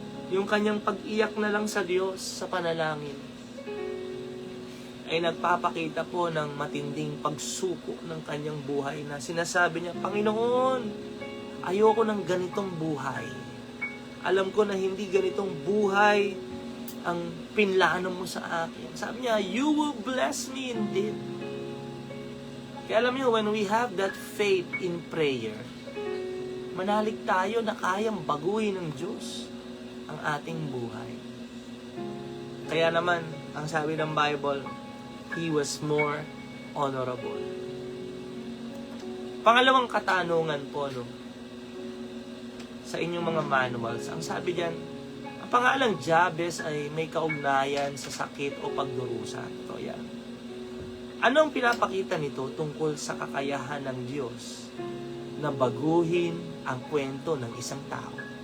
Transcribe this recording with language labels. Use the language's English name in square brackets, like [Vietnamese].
[Filipino] Yung kanyang pag-iyak na lang sa Diyos sa panalangin ay nagpapakita po ng matinding pagsuko ng kanyang buhay na sinasabi niya, Panginoon, ayoko ng ganitong buhay. Alam ko na hindi ganitong buhay ang pinlano mo sa akin. Sabi niya, [English] you will bless me indeed. [Filipino] Kaya alam niyo, [English] when we have that faith in prayer, [Filipino] manalig tayo na kayang baguhin ng Diyos ang ating buhay. Kaya naman, ang sabi ng Bible, [English] He was more honorable. [Filipino] Pangalawang katanungan po, sa inyong mga manuals, ang sabi diyan, ang pangalang Jabez ay may kaugnayan sa sakit o pagdurusa. Ito yan. Ano ang pinapakita nito tungkol sa kakayahan ng Diyos na baguhin ang kwento ng isang tao?